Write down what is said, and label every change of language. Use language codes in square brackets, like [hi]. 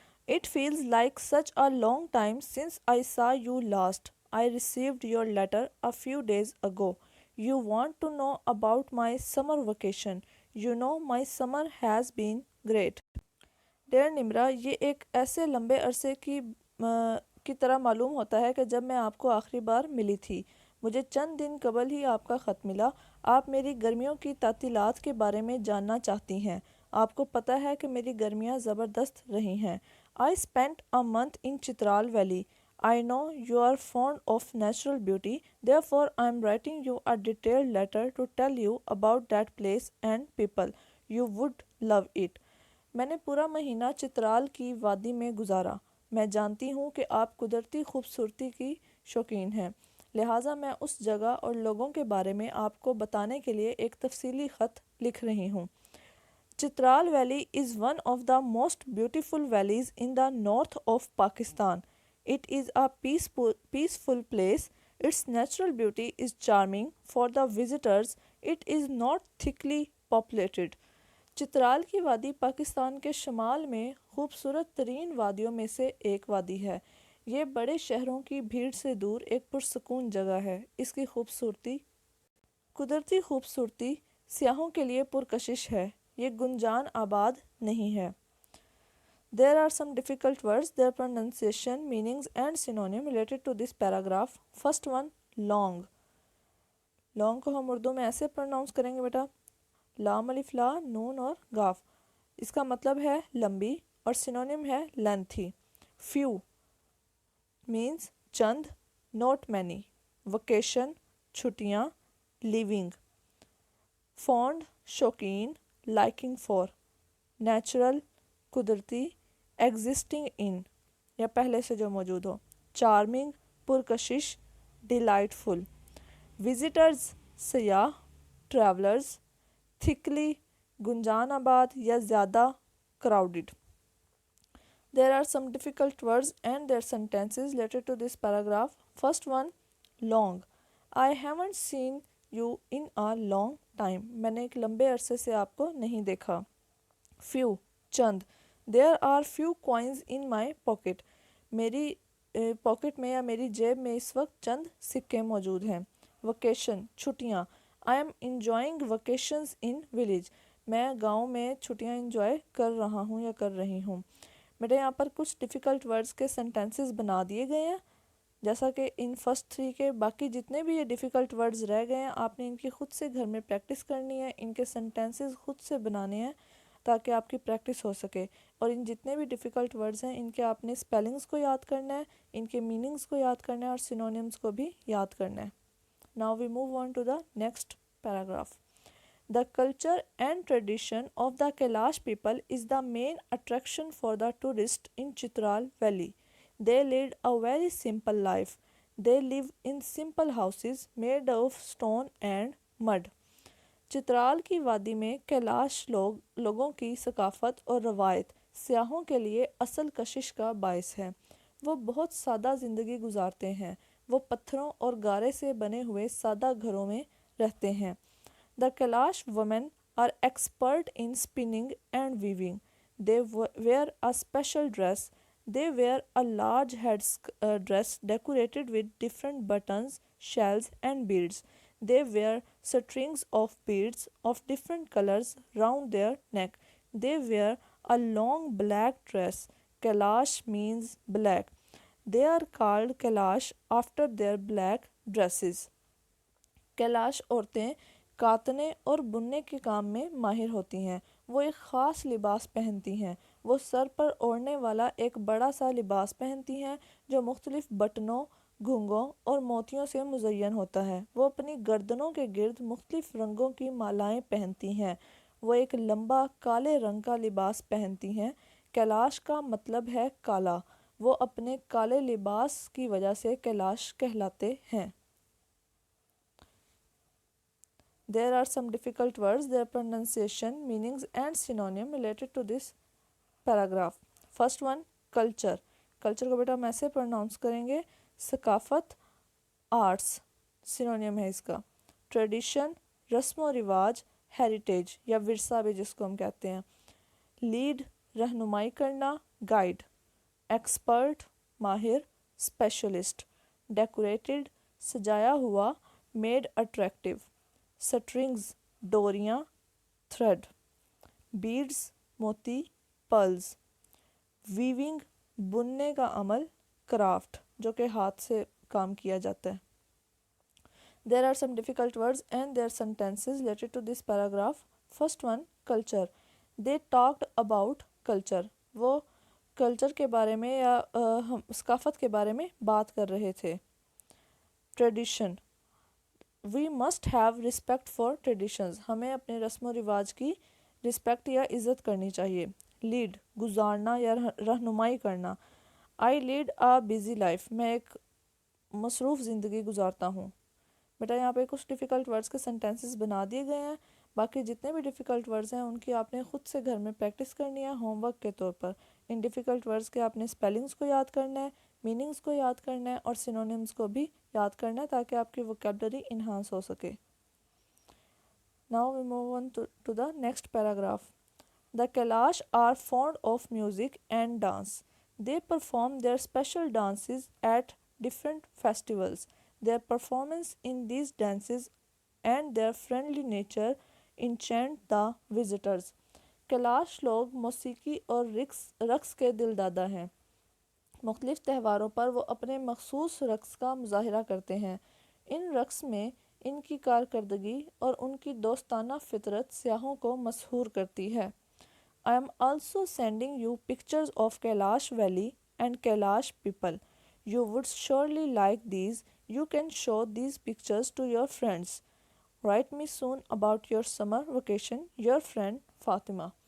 [en] It feels like such a long time since I saw you last. I received your letter a few days ago. You want to know about my summer vacation. You know my summer has been great. [ur] Dear Nimra, یہ ایک ایسے لمبے عرصے کی طرح معلوم ہوتا ہے کہ جب میں آپ کو آخری بار ملی تھی۔ مجھے چند دن قبل ہی آپ کا خط ملا۔ آپ میری گرمیوں کی تعطیلات کے بارے میں جاننا چاہتی ہیں۔ آپ کو پتہ ہے کہ میری گرمیاں زبردست رہی ہیں۔ [en] I spent a month in Chitral Valley. I know you are fond of natural beauty, therefore I am writing you a detailed letter to tell you about that place and people. You would love it. [ur] میں نے پورا مہینہ چترال کی وادی میں گزارا۔ میں جانتی ہوں کہ آپ قدرتی خوبصورتی کی شوقین ہیں، لہٰذا میں اس جگہ اور لوگوں کے بارے میں آپ کو بتانے کے لیے ایک تفصیلی خط لکھ رہی ہوں۔ Chitral valley [en] is one of the most beautiful valleys in the north of Pakistan. It is a peaceful place. Its natural beauty is charming for the visitors. It is not thickly populated. [ur] Chitral کی وادی پاکستان کے شمال میں خوبصورت ترین وادیوں میں سے ایک وادی ہے۔ یہ بڑے شہروں کی بھیڑ سے دور ایک پرسکون جگہ ہے۔ اس کی قدرتی خوبصورتی سیاحوں کے لیے پرکشش ہے۔ یہ گنجان آباد نہیں ہے۔ [en] There are some difficult words, their pronunciation, meanings and synonym related to this paragraph. First one, long. [ur] Long کو ہم اردو میں ایسے پروناؤنس کریں گے بیٹا، لام الف لا نون اور گاف۔ اس کا مطلب ہے لمبی اور سینونیم ہے lengthy. [en] Few means چند، not many. Vacation چھٹیاں، leaving. Fond شوقین، liking for. [ur] Natural قدرتی، [en] existing in [ur] یا پہلے سے جو موجود ہو. [en] Charming پرکشش، delightful. Visitors سیاح، travelers. [ur] Thickly گنجان آباد یا زیادہ crowded. [en] There are some difficult words and their sentences related to this paragraph. First one, long. I haven't seen you in a long time. [ur] میں نے ایک لمبے عرصے سے آپ کو نہیں دیکھا. [en] Few چند. There are few coins in my pocket. [ur] میری پاکٹ میں یا میری جیب میں اس وقت چند سکے موجود ہیں. [en] Vacation چھٹیاں. I am enjoying vacations in village. [ur] میں گاؤں میں چھٹیاں انجوائے کر رہا ہوں یا کر رہی ہوں. بیٹا یہاں پر کچھ ڈیفیکلٹ ورڈز کے سینٹینسز بنا دیے گئے ہیں، جیسا کہ ان فرسٹ 3 کے باقی جتنے بھی یہ ڈیفیکلٹ ورڈز رہ گئے ہیں آپ نے ان کی خود سے گھر میں پریکٹس کرنی ہے، ان کے سینٹینسز خود سے بنانے ہیں تاکہ آپ کی پریکٹس ہو سکے. اور ان جتنے بھی ڈیفیکلٹ ورڈز ہیں ان کے آپ نے اسپیلنگز کو یاد کرنا ہے، ان کے میننگز کو یاد کرنا ہے اور سینونیمز کو بھی یاد کرنا ہے. [en] Now we move on to the next paragraph. The culture and tradition of the Kailash people is the main attraction for the tourist in Chitral Valley. They lead a very simple life. They live in simple houses made of stone and mud. [ur] Chitral کی وادی میں کیلاش لوگوں کی ثقافت اور روایت سیاحوں کے لیے اصل کشش کا باعث ہے. وہ بہت سادہ زندگی گزارتے ہیں. وہ پتھروں اور گارے سے بنے ہوئے سادہ گھروں میں رہتے ہیں. [en] The Kailash women are expert in spinning and weaving. They wear a special dress. They wear a large head dress decorated with different buttons, shells and beads. They wear strings of beads of different colors round their neck. They wear a long black dress. Kailash means black. They are called Kailash after their black dresses. [ur] Kailash عورتیں کاتنے اور بننے کے کام میں ماہر ہوتی ہیں. وہ ایک خاص لباس پہنتی ہیں. وہ سر پر اوڑھنے والا ایک بڑا سا لباس پہنتی ہیں جو مختلف بٹنوں، گھنگوں اور موتیوں سے مزین ہوتا ہے. وہ اپنی گردنوں کے گرد مختلف رنگوں کی مالائیں پہنتی ہیں. وہ ایک لمبا کالے رنگ کا لباس پہنتی ہیں. کیلاش کا مطلب ہے کالا. وہ اپنے کالے لباس کی وجہ سے کیلاش کہلاتے ہیں. [en] There are some difficult words, their pronunciation, meanings and synonym related to this paragraph. First one, culture. [ur] Culture کو بیٹا ہم ایسے پروناؤنس کریں گے ثقافت، آرٹس سینونیم ہے اس کا. ٹریڈیشن رسم و رواج، ہیریٹیج یا ورثہ بھی جس کو ہم کہتے ہیں. لیڈ رہنمائی کرنا، گائیڈ. ایکسپرٹ ماہر، اسپیشلسٹ. ڈیکوریٹڈ سجایا ہوا، made attractive. Strings ڈوریاں، thread. Beds موتی، پرلز. ویونگ بننے کا عمل، کرافٹ جو کہ ہاتھ سے کام کیا جاتا ہے. [en] There are some difficult words and their sentences related to this paragraph. First one, culture. They talked about culture. [ur] وہ کلچر کے بارے میں یا ثقافت کے بارے میں بات کر رہے تھے. [en] Tradition. We must have respect for traditions. [ur] ہمیں اپنے رسم و رواج کی رسپیکٹ یا عزت کرنی چاہیے. لیڈ گزارنا یا رہنمائی کرنا. [en] I lead a busy life. [ur] میں ایک مصروف زندگی گزارتا ہوں. بیٹا یہاں پہ کچھ ڈیفیکلٹ ورڈز کے سینٹینسز بنا دیے گئے ہیں. باقی جتنے بھی ڈیفیکلٹ ورڈز ہیں ان کی آپ نے خود سے گھر میں پریکٹس کرنی ہے ہوم ورک کے طور پر. ان ڈیفیکلٹ ورڈز کے آپ نے اسپیلنگس کو یاد کرنا ہے, میننگس کو یاد کرنا ہے اور سینونیمز کو بھی یاد کرنا ہے تاکہ آپ کی ووکیبلری انہانس ہو سکے. [en] Now we move on to the next paragraph. The Kailash are fond of music and dance. They perform their special dances at different festivals. Their performance in these dances and their friendly nature enchant the visitors. [ur] Kailash لوگ موسیقی اور رقص کے دل دادا ہیں. مختلف تہواروں پر وہ اپنے مخصوص رقص کا مظاہرہ کرتے ہیں. ان رقص میں ان کی کارکردگی اور ان کی دوستانہ فطرت سیاحوں کو مسحور کرتی ہے. [en] I am also sending you pictures of Kailash Valley and Kailash people. You would surely like these. You can show these pictures to your friends. Write me soon about your summer vacation. Your friend Fatima.